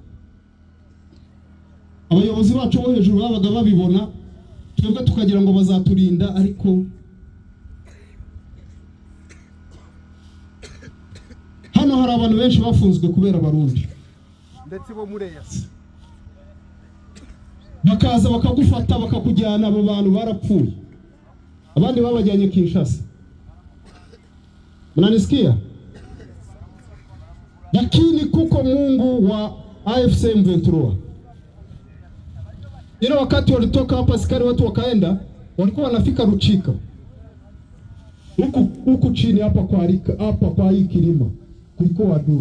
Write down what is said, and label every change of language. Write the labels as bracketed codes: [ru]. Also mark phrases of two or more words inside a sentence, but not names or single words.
[rw] Abayobozi bacu bo hejuru babaga babibona, twebwe tukagira ngo bazaturinda, ariko hano hari abantu benshi bafunzwe kubera Abarundi, ndetse bo muri EAC bakaza bakagufata bakakujyana. Abo bantu barapfuye, abandi babajyanye Kinshasa. [sw] Mnanisikia? Lakini kuko Mungu wa AFC M23. Ile wakati walitoka hapa askari watu wakaenda, walikuwa wanafika Ruchika. Huku chini hapa kwa hii kilima kulikuwa adui.